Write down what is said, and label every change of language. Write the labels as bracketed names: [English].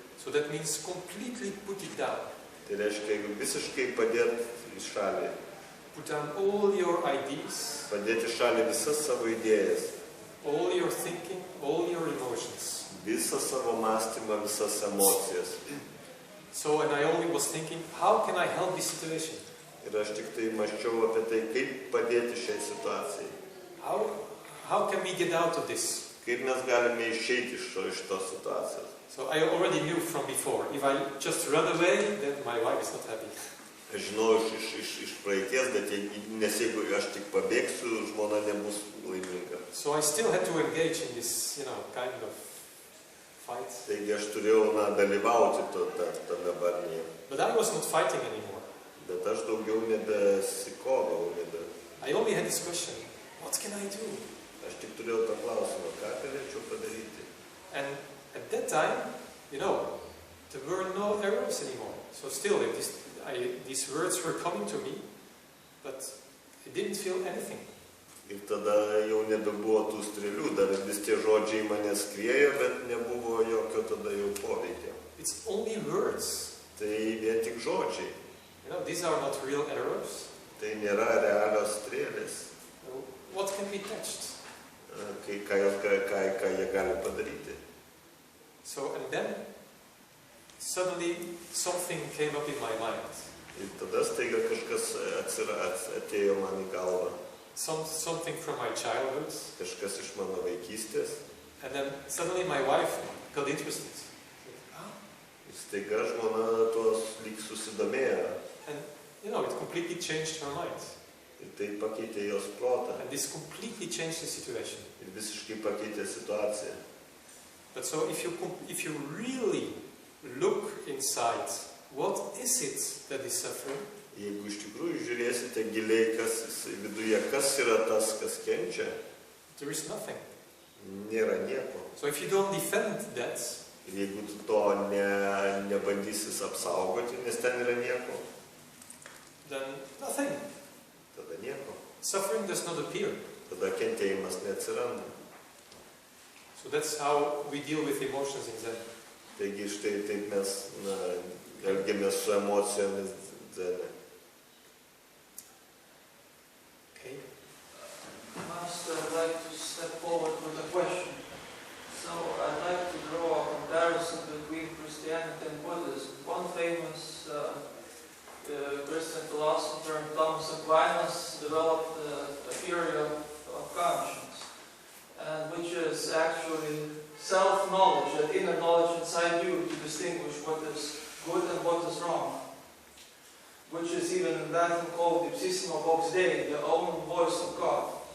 [English] So that means completely put it down. [Lithuanian] Tai reiškia, jeigu visiškai padėti į šalį, [English] put down all your ideas, [Lithuanian] padėti į šalį visas savo idėjas, [English] all your thinking, all your emotions. [Lithuanian] visą savo mąstymą, visas emocijas. [English] So, and I only was thinking, how can I help this situation? [Lithuanian] Ir aš tik tai mąsčiau apie tai, kaip padėti šiai situacijai. [English] How can we get out of this? [Lithuanian] Kaip mes galime išeiti iš tos situacijos. [English] So I already knew from before, if I just run away, then my wife is not happy. [Lithuanian] Aš žinau iš praeities, bet nes jeigu aš tik pabėgsiu, žmona nebus laiminga. [English] So I still had to engage in this, kind of fight. [Lithuanian] Taigi aš turėjau dalyvauti tame barnyje. [English] But I was not fighting anymore. [Lithuanian] Bet aš daugiau nebesikovau. [English] I only had this question, what can I do? [Lithuanian] Aš tik turėjau tą klausimą, ką galėčiau padaryti. [English] And at that time, there were no errors anymore. So still, these words were coming to me, but I didn't feel anything. [Lithuanian] Ir tada jau nebebuvo tų strėlių, dar vis tie žodžiai mane skriejo, bet nebuvo jokio tada jau poveikio. [English] It's only words. [Lithuanian] Tai vien tik žodžiai. [English] These are not real arrows. [Lithuanian] Tai nėra realios strėlės. [English] What can be touched? [Lithuanian] Ką jie gali padaryti. [English] So, and then suddenly something came up in my mind. [Lithuanian] Ir tada staiga kažkas atėjo man į galvą. [English] Something from my childhood. [Lithuanian] Kažkas iš mano vaikystės. [English] And then suddenly my wife got interested. [Lithuanian] Ir staiga žmona tuos lyg susidomėjo. [English] And it completely changed her mind. [Lithuanian] Ir tai pakeitė jos protą. [English] And this completely changed the situation. [Lithuanian] Ir visiškai pakeitė situaciją. [English] But so if you really look inside, what is it that is suffering? [Lithuanian] Jeigu iš tikrųjų žiūrėsite giliai, kas viduje, kas yra tas, kas kenčia, [English] there is nothing. [Lithuanian] Nėra nieko. [English] So if you don't defend that, [Lithuanian] ir jeigu tu to nebandysis apsaugoti, nes ten yra nieko, [English] then nothing. [Lithuanian] Tada nieko. [English] Suffering does not appear. [Lithuanian] Tada kentėjimas neatsiranda. [English] So that's how we deal with emotions in Zen. [Lithuanian] Taigi štai taip mes elgiamės su emocijomis Zene. [English] Okay. Master, I'd like to step forward with a question. So I'd like to draw a comparison between Christianity and Buddhism. One famous Christian philosopher, Thomas Aquinas, developed a theory of conscience, and which is actually self-knowledge, that inner knowledge inside you to distinguish what is good and what is wrong, which is even in Latin called [Latin] ipsissima vox Dei, [English] the own voice of God.